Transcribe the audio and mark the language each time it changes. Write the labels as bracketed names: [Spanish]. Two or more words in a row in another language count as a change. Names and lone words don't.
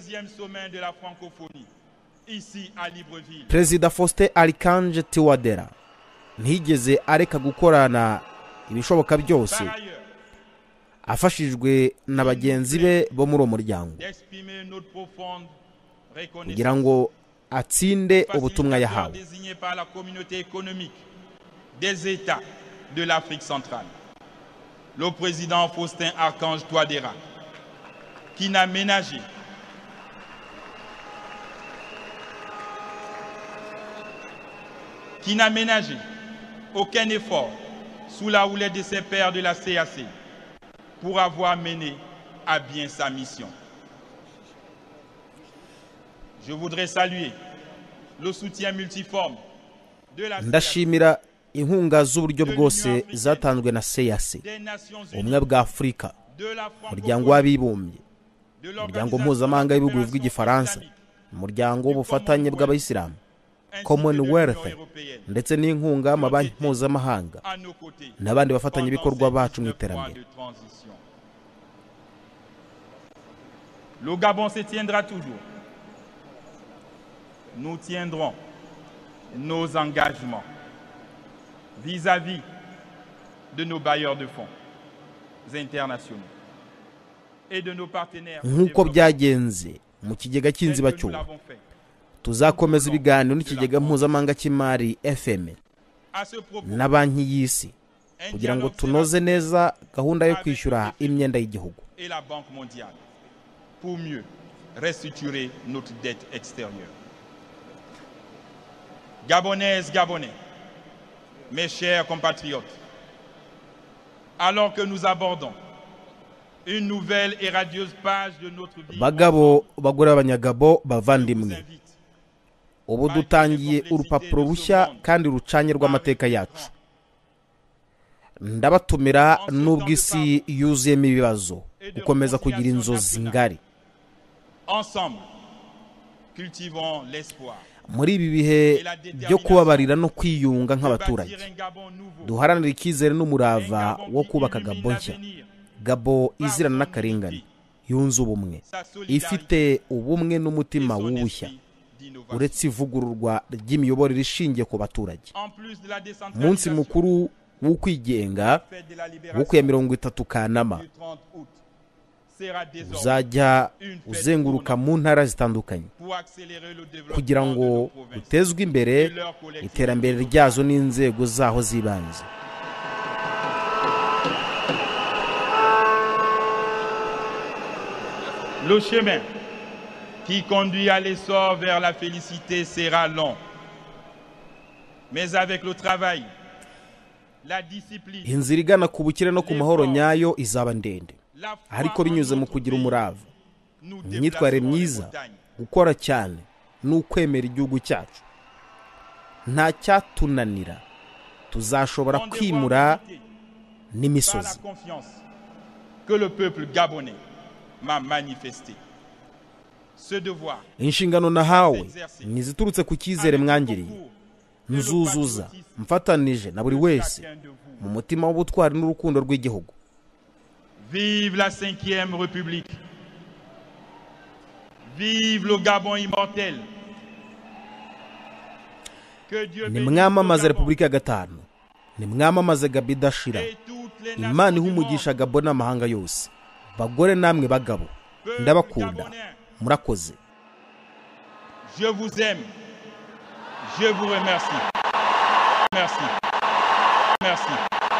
[Kinyarwanda] Perezida Faustin Archange Touadera ntiyigeze areka gukorana ibishoboka byose afashijwe na bagenzi be bo muri uwo muryango kugira ngo atsinde ubutumwa yahawe. [French] Des États de l'Afrique centrale, le président Faustin Archange Touadera, qui n'a ménagé aucun effort sous la houlette de ses pairs de la CAC pour avoir mené à bien sa mission. Je voudrais saluer le soutien multiforme de la [Kinyarwanda] ndashimira inkunga z'uburyo bwose zatanzwe na CAC, ubumwe bwa Afurika, umuryango w'abibumbye, umuryango mpuzamahanga w'ibihugu bivuga igifaransa, umuryango w'ubufatanye bw'abayisilamu, Commonwealth, ndetse n'inkunga y'amabanki mpuzamahanga n'abandi bafatanyabikorwa bacu mu iterambere. [French] Le Gabon se tiendra toujours. Nous tiendrons nos engagements vis-à-vis de nos bailleurs de fonds internationaux et de nos partenaires. [Kinyarwanda] Nk'uko byagenze mu kigega cy'inzibacyuho, tuzakomeza ibiganiro n'ikigega mpuzamahanga cy'imari FM na banki y'isi kugira ngo tunoze neza gahunda yo kwishyura imyenda y'igihugu [French] et la Banque mondiale pour mieux restructurer notre dette extérieure. Gabonaises, Gabonais, mes chers compatriotes, alors que nous abordons une nouvelle et radieuse page de notre vie, [Kinyarwanda] bagabo bagore abanyagabo bavandimwe, ubu dutangiye urupapuro rushya kandi rucanye rw'amateka yacu. Ndabatumira n'ubwo isi yuzuyemo ibibazo gukomeza kugira inzozi ngari. [French] Ensemble, cultivons l'espoir. [Kinyarwanda] Muri ibi bihe byo kubabarira no kwiyunga nk'abaturage, duharanira icyizere n'umurava wo kubaka Gabo nshya, Gabo izirana n'akarengane, yunze ubumwe, ifite ubumwe n'umutima w'ubushya, uretse ivugururwa ry'imiyoborere ishingiye ku baturage. Umunsi mukuru w'ukwigenga wo ku ya 30 Kanama uzajya uzenguruka mu ntara zitandukanye kugira ngo utezwe imbere iterambere ryazo n'inzego zaho zibanze. [French] Le chemin qui conduit à l'essor vers la félicité sera long, mais avec le travail, la discipline, [Kinyarwanda] inzira igana ku bukire no ku mahoro nyayo izaba ndende, ariko binyuze mu kugira umurava, imyitwarire myiza, gukora cyane n'ukwemera igihugu cyacu. Nta cyatunanira, tuzashobora kwimura n'imisozi. [French] que le peuple gabonais m'a manifesté. Ce devoir, [Kinyarwanda] inshingano nahawe niziturutse ku cyizere mwangiriye, nzuzuza mfatanije na buri wese mu mutima w'ubutwari n'urukundo rw'igihugu. [French] Vive la 5e République. Vive le Gabon immortel. [Kinyarwanda] Nimwamamaze Repubulika ya gatanu, nimwamamaze Gabo idashira. Imana ihumugisha Gabo n'amahanga yose. Bagore namwe bagabo, ndabakunda, murakoze. [French] Je vous aime. Je vous remercie. Merci. Merci.